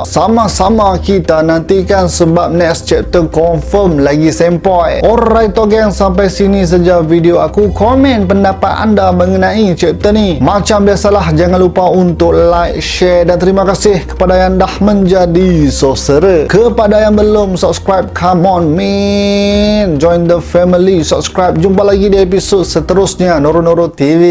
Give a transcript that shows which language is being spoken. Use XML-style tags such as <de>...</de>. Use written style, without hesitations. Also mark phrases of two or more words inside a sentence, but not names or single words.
<ms>Sama-sama kita nantikan sebab</ms> <en>next chapter confirm</en> <ms>lagi sempoi. Alright geng, sampai sini saja video aku. Komen pendapat anda mengenai chapter ni. Macam biasalah, jangan lupa untuk</ms> <en>like, share</en> <ms>dan terima kasih kepada yang dah menjadi sorcerer. Kepada yang belum subscribe,</ms> <en>come on man, join the family, subscribe.</en> <ms>Jumpa lagi di episod seterusnya Noro Noro TV.</ms>